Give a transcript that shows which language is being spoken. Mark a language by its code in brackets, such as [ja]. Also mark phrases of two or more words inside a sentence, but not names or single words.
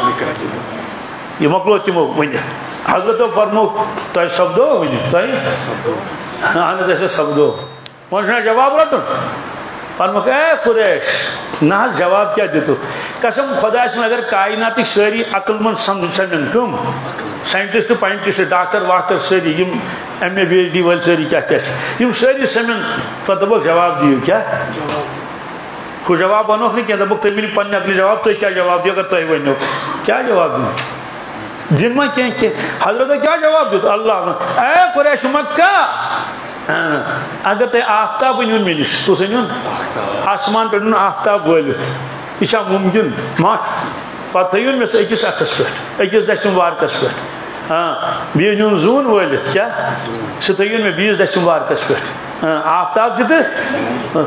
[ks] یہِ مۄکلو تِمو ؤنِتھ حضرتو فرمووُکھ تۄہہِ سپدو ؤنِتھ تۄہہِ اہن حظ اَسہِ سپدو وۄنۍ چھُنہ جواب رٹُن فرمووُکھ اے قُریش نہ حظ جواب کیٛاہ دِتُکھ قسم خۄداے سُنٛد اگر کایناتٕکۍ سٲری عقل منٛد سمجھن کٕم ساینٹسٹ پاینٹسٹ ڈاکٹر واکٹر سٲری یِم ایم اے پی ایچ ڈی وٲلۍ سٲری کیٛاہ کیٛاہ چھِ یِم سٲری سمن پتہٕ دوٚپُکھ جواب دِیِو کیٛاہ ہُہ جواب وَنوکھ نہٕ کینٛہہ دوٚپُکھ تُہۍ ؤنِو پننہِ عقلہِ جواب تُہۍ کیٛاہ جواب دِیِو اگر تُہۍ ؤنِو کیٛاہ جواب دیُن دِن ما کینٛہہ حضرتو کیٛاہ جواب دیُت اللہ اے قُریش مکہ اگر تۄہہِ آفتاب أنۍہُن مےٚ نِش کُس أنۍہُن آسمان پٮ۪ٹھ اوٚن آفتاب وٲلِتھ یہِ چھا مُمکِن ما پتہ میں أکِس اَتھس پٮ۪ٹھ أکِس دٔچھنہِ وارکس پٮ۪ٹھ بیٚیہِ نیُن زوٗن وٲلِتھ کیٛاہ سُہ تھٲیِو مےٚ بیٚیِس دٔچھنہِ وارکس پٮ۪ٹھ آفتاب تہِ تہٕ